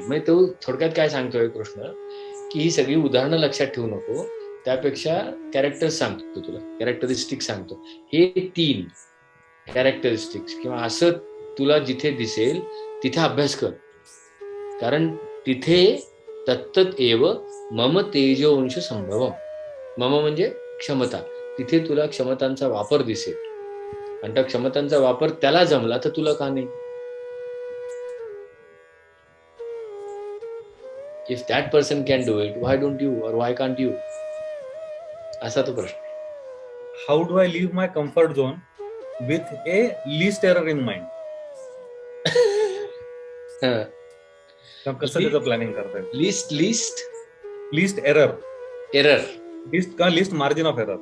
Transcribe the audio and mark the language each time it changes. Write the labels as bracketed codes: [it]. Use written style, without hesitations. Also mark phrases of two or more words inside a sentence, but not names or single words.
[mr] म्हणजे तो थोडक्यात काय सांगतोय कृष्ण, की ही सगळी उदाहरणं लक्षात ठेवू नको, त्यापेक्षा कॅरेक्टर्स सांगतो तुला, कॅरेक्टरिस्टिक्स सांगतो. हे 3 कॅरेक्टरिस्टिक्स किंवा असं तुला जिथे दिसेल तिथे अभ्यास कर, कारण तिथे [sa] तत्तत एव मम तेजोंश संभवम. [mr] मम म्हणजे क्षमता, तिथे तुला क्षमतांचा वापर दिसेल, आणि त्या क्षमतांचा वापर त्याला जमला तर तुला का नाही. [en] If that person can do it, why don't you, or why can't you? [mr] असा तो प्रश्न. [en] How do I leave my comfort zone with a least error in mind? [mr] कसं त्याचं प्लॅनिंग करताय? [en] Least error least margin of error.